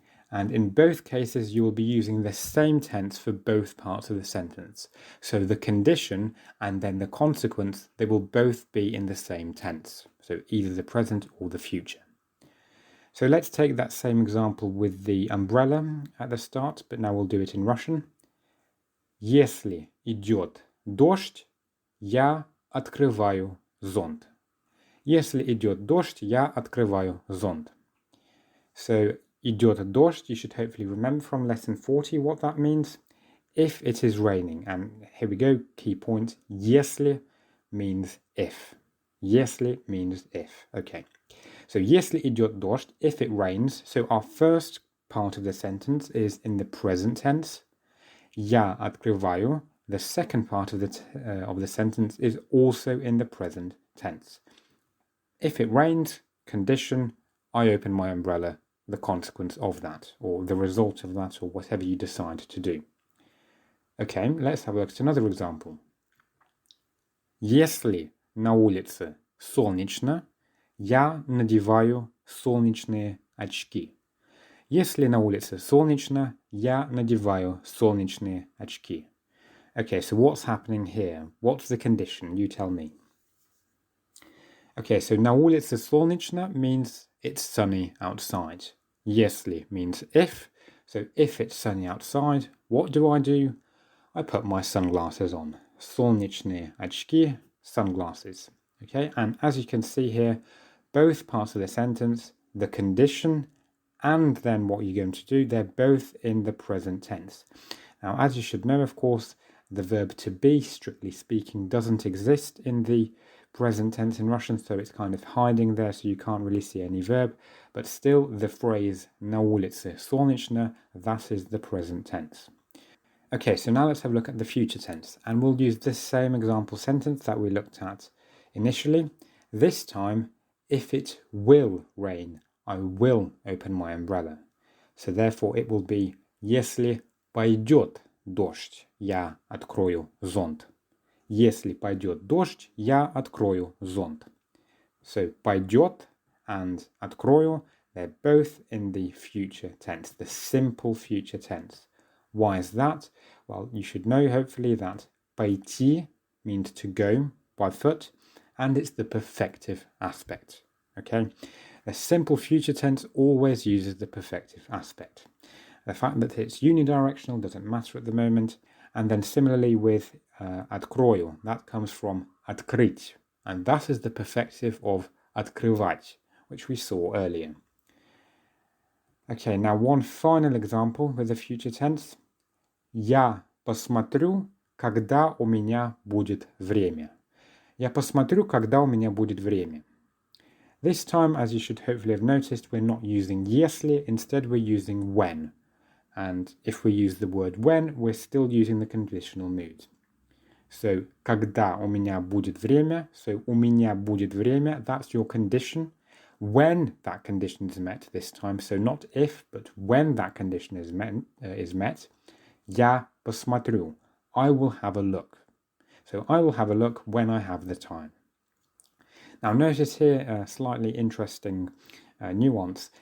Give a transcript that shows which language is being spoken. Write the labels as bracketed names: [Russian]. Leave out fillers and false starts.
[English] And in both cases, you will be using the same tense for both parts of the sentence. So the condition and then the consequence, they will both be in the same tense. So either the present or the future. So let's take that same example with the umbrella at the start, but now we'll do it in Russian. [Russian] Если идет дождь, я открываю зонт. Если идет дождь, я открываю зонт. [English] So, [Russian] идет дождь, [English] you should hopefully remember from lesson 40 what that means. If it is raining, and here we go, key point, если means if. Если means if, okay. So, [Russian] если идет дождь, [English] if it rains, so our first part of the sentence is in the present tense. [Russian] Я открываю, [English] the second part of the sentence is also in the present tense. If it rains, condition, I open my umbrella, the consequence of that, or the result of that, or whatever you decide to do. Okay, let's have a look at another example. [Russian] Если на улице солнечно, я надеваю солнечные очки. Если на улице солнечно, я надеваю солнечные очки. [English] Okay, so what's happening here? What's the condition? You tell me. Okay, so [Russian] на улице солнечно [English] means it's sunny outside. Если means if. So if it's sunny outside, what do? I put my sunglasses on. [Russian] Солнечные очки, [English] sunglasses. Okay, and as you can see here, both parts of the sentence, the condition and then what you're going to do, they're both in the present tense. Now, as you should know, of course, the verb to be, strictly speaking, doesn't exist in the present tense in Russian, so it's kind of hiding there, so you can't really see any verb. But still, the phrase [Russian] на улице солнечно, [English] that is the present tense. Okay, so now let's have a look at the future tense, and we'll use this same example sentence that we looked at initially. This time, if it will rain, I will open my umbrella. So therefore, it will be [Russian] если пойдет дождь, я открою зонт. Если пойдет дождь, я открою зонт. [English] So пойдет and открою, they're both in the future tense, the simple future tense. Why is that? Well, you should know hopefully that пойти means to go by foot, and it's the perfective aspect. Okay, The simple future tense always uses the perfective aspect. The fact that it's unidirectional doesn't matter at the moment. And then similarly with открою, that comes from открыть. And that is the perfective of открывать, which we saw earlier. Okay, now one final example with the future tense. [Russian] Я посмотрю, когда у меня будет время. Я посмотрю, когда у меня будет время. [English] This time, as you should hopefully have noticed, we're not using если, instead we're using when. And if we use the word when, we're still using the conditional mood. [Russian] So, когда у меня будет время, so у меня будет время, [English] that's your condition. When that condition is met this time, so not if, but when that condition is met, [Russian] я посмотрю, [English] I will have a look. So I will have a look when I have the time. Now notice here a slightly interesting nuance.